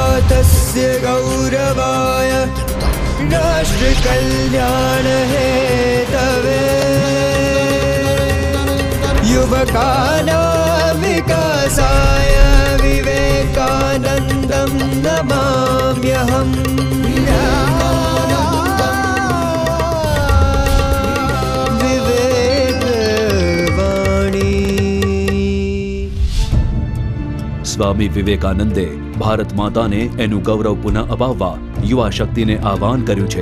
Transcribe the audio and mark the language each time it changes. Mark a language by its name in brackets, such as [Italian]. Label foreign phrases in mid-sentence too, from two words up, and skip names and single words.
[Sanskrit] भारतस्य गौरवाय राष्ट्र कल्याण हेतवे युवकानां विकासाय विवेकानन्दं नमाम्यहम्। [Gujarati] સ્વામી વિવેકાનંદે ભારત માતાને એનું ગૌરવ પુનઃ અપાવવા યુવા શક્તિને આહ્વાન કર્યું છે।